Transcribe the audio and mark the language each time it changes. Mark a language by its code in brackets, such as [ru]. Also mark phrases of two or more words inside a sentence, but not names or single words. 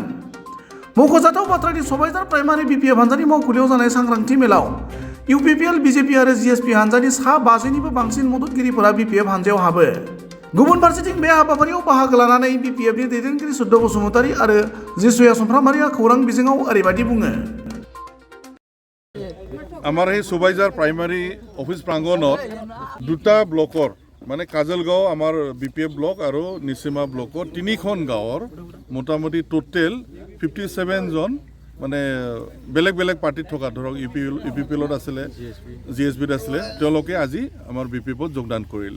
[brx] मख'जाथाव बाथ्रानि सबायझार प्राइमारि बिपिएफ हान्जानि मावखुलियाव जानाय सांग्रांथि मेलाव इउपिपिएल, बिजेपि आरो जिएसपि हान्जानि सा 50निबो बांसिन मददगिरिफोरा बिपिएफ हान्जायाव हाबो। गुबुन फारसेथिं बे हाबाफारियाव बाहागो लानानै बिपिएफनि दैदेनगिरि सुद्ध बसुमतारि आरो जिसुया समफ्रामारिया खौरां बिजोङाव ओरैबायदि बुङो। [as] আমাৰ এই সবাইঝার প্ৰাইমাৰী অফিস প্ৰাংগণত দুটা ব্লকৰ মানে কাজলগাঁও আমাৰ বিপিএফ ব্লক আৰু নিচিমা ব্লকৰ 3খন গাঁৱৰ মোটামুটি টোটেল 57 জন মানে বেলেগ বেলেগ পাৰ্টিত থকা ধৰক ইউপিপিএলত আছিলে, জিএছবিত আছিলে, তেওঁলোকে আজি আমাৰ বিপিএফত যোগদান কৰিলে।